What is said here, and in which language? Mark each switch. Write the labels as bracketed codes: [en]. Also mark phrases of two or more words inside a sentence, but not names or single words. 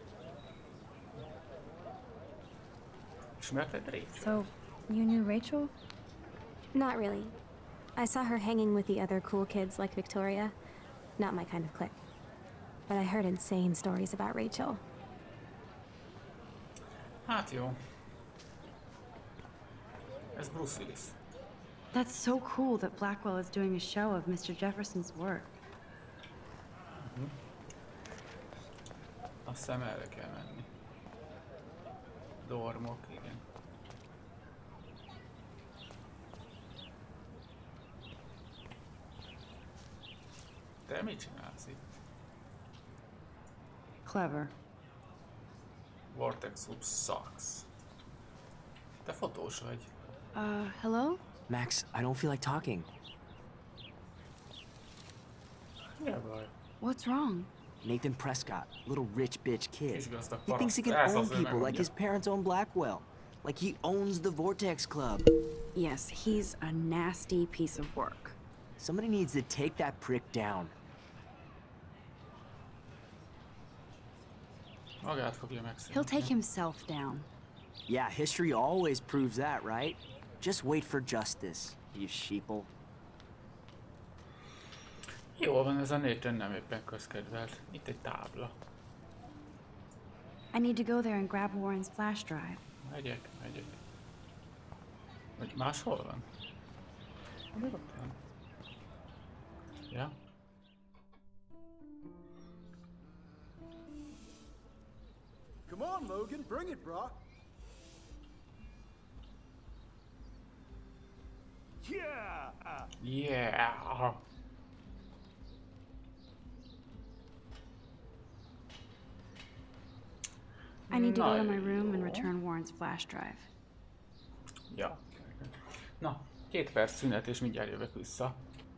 [en] So, you knew Rachel? Not really. I saw her hanging with the other cool kids like Victoria. Not my kind of clique. But I heard insane stories about Rachel. [hu] Hát jó. Ez Bruce Willis. [en] That's so cool that Blackwell is doing a show of Mr. Jefferson's work. [hu] Azt hiszem erre kell menni. Dormok, igen. Te mit csinálsz itt? [en] Clever. Vortex Group sucks. [hu] Te fotós vagy. [en] Hello? Max, I don't feel like talking. [hu] Mi a baj? [en] What's wrong? Nathan Prescott, little rich bitch kid. [hu] Gazdag [en] He thinks he can own people like his parents own Blackwell. Like he owns the Vortex Club. Yes, he's a nasty piece of work. Somebody needs to take that prick down. [hu] Magát fogja megszívni. [en] He'll take himself down. Yeah, history always proves that, right? Just wait for justice, you sheeple. [hu] Jól van, ez a Nathan nem éppen közkedvelt. Itt egy tábla. [en] I need to go there and grab Warren's flash drive. [hu] Megyek. Vagy máshol van? Mi ott van? Ja. [en] Come on, Logan, bring it, bro. Yeah! Yeah! I need to go to my room and return Warren's flash drive. [hu] Ja. Na, 2 perc szünet és mindjárt jövök vissza.